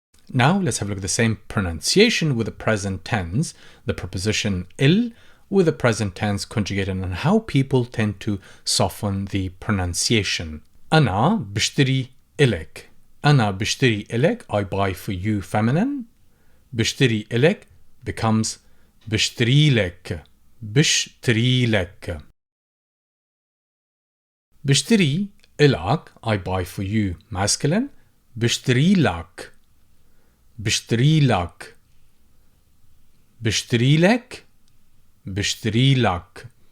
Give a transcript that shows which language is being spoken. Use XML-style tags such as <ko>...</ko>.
<en>Now let's have a look at the same pronunciation with the present tense, the preposition il, with the present tense conjugated, and how people tend to soften the pronunciation.</en> <ar>أنا بشتري إلك. أنا بشتري إلك,</ar> <en>I buy for you feminine.</en> <ar>بشتري إلك</ar> <en>becomes</en> <ar>بشتري لك. بشتري لك. بشتري إلك,</ar> <en>I buy for you masculine.</en> <ar>بشتري لك. بشتري لك. بشتري لك. بشتري لك.</ar>